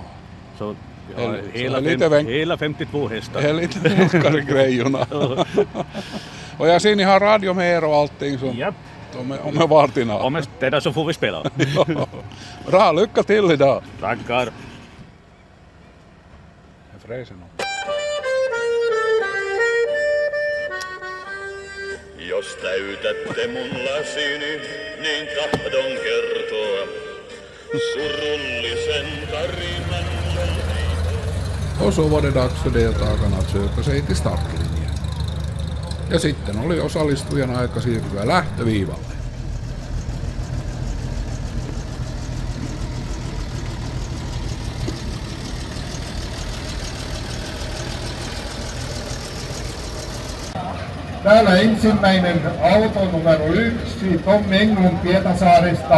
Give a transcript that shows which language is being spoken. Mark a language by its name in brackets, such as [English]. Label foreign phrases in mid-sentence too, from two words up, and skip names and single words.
[Swedish] Så hela 52 hästar. Det är lite rockare grejerna. Och jag ser ni har radio med er och allting. Så Japp. Om jag vartina. Om jag städar så får vi spela. Bra, lycka till idag. Tackar. Jag fräser nog. [Finnish] Jos täytätte mun lasini, niin tahdon kertoa surullisen tarinan. [Swedish] Och så var det dags för deltagarna att söka sig till startlinjen. [Finnish] Ja sitten oli osallistujan aika siirtyä lähtöviivalle. Täällä ensimmäinen auto numero 1, Tommi Englund Pietasaaresta.